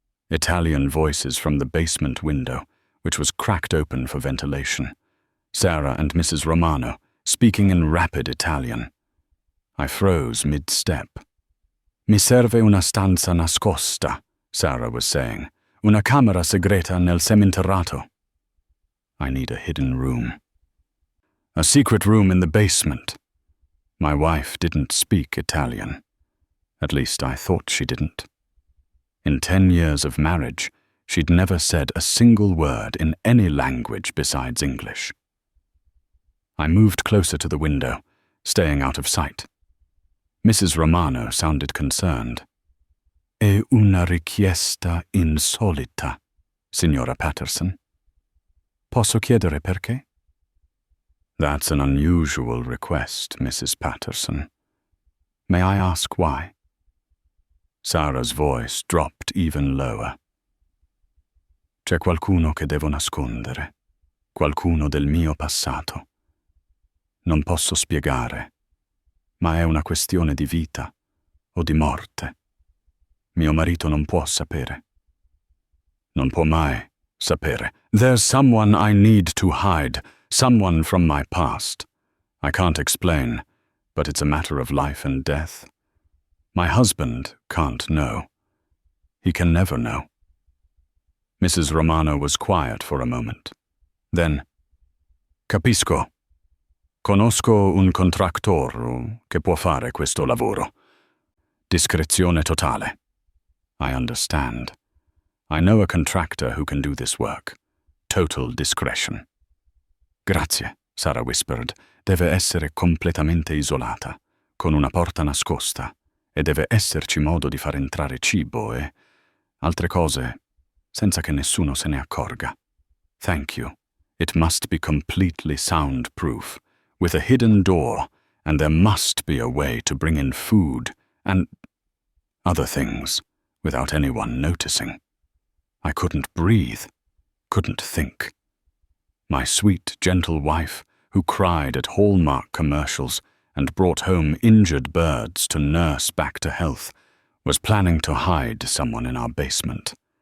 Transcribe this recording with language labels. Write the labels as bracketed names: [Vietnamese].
[English] Italian voices from the basement window, which was cracked open for ventilation. Sarah and Mrs. Romano, speaking in rapid Italian. I froze mid-step. [Italian] "Mi serve una stanza nascosta," Sarah was saying. "Una camera segreta nel seminterrato." [English] I need a hidden room. A secret room in the basement. My wife didn't speak Italian. At least I thought she didn't. In 10 years of marriage, she'd never said a single word in any language besides English. I moved closer to the window, staying out of sight. Mrs. Romano sounded concerned. [Italian] È una richiesta insolita, signora Patterson. Posso chiedere perché? [English] That's an unusual request, Mrs. Patterson. May I ask why? Sarah's voice dropped even lower. [Italian] C'è qualcuno che devo nascondere, qualcuno del mio passato. Non posso spiegare, ma è una questione di vita o di morte. Mio marito non può sapere. Non può mai sapere. [English] There's someone I need to hide, someone from my past. I can't explain, but it's a matter of life and death. My husband can't know. He can never know. Mrs. Romano was quiet for a moment. Then, [Italian] capisco. Conosco un contractor che può fare questo lavoro. Discrezione totale. [English] I understand. I know a contractor who can do this work. Total discretion. [Italian] Grazie, [English] Sarah whispered. [Italian] Deve essere completamente isolata, con una porta nascosta, e deve esserci modo di far entrare cibo e altre cose senza che nessuno se ne accorga. [English] Thank you. It must be completely soundproof, with a hidden door, and there must be a way to bring in food and other things without anyone noticing. I couldn't breathe, couldn't think. My sweet, gentle wife, who cried at Hallmark commercials and brought home injured birds to nurse back to health, was planning to hide someone in our basement.